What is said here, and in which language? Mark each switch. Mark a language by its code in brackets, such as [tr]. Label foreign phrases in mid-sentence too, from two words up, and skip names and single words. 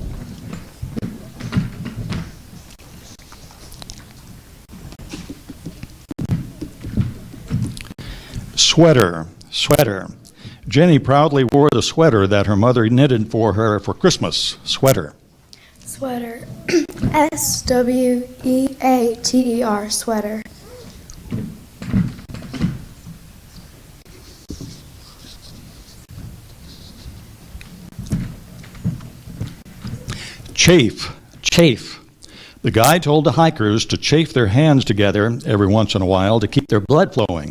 [en] Sweater, sweater. Jenny proudly wore the sweater that her mother knitted for her for Christmas. Sweater. Sweater. S-W-E-A-T-E-R. Sweater. Chafe, chafe. The guy told the hikers to chafe their hands together every once in a while to keep their blood flowing.